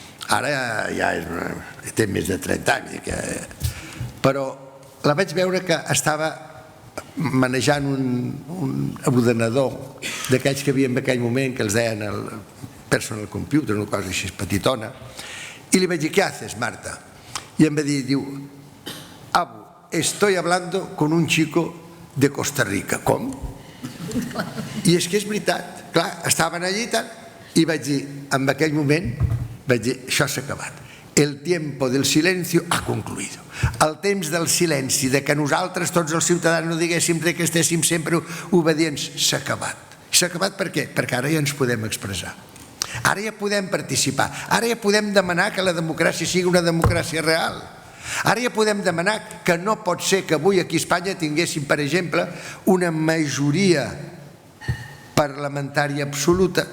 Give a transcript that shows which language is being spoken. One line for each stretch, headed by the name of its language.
Catalan: Ara ja té més de 30 anys, però la vaig veure que estava manejant un ordenador d'aquells que hi havia en aquell moment, que els deien el personal computer, una cosa així petitona, i li vaig dir,
Spanish: ¿qué haces, Marta?
Catalan: I em va dir, diu,
Spanish: Abu, estoy hablando con un chico de Costa Rica.
Catalan: Com? I és que és veritat, clar, estaven allí i tal, i vaig dir, en aquell moment, vaig dir, això s'ha acabat.
Spanish: El tiempo del silencio ha concluido.
Catalan: El temps del silenci, de que nosaltres, tots els ciutadans, no diguéssim que estéssim sempre obedients, s'ha acabat. S'ha acabat per què? Perquè ara ja ens podem expressar. Ara ja podem participar. Ara ja podem demanar que la democràcia sigui una democràcia real. Ara ja podem demanar que no pot ser que avui aquí a Espanya tinguéssim, per exemple, una majoria parlamentària absoluta.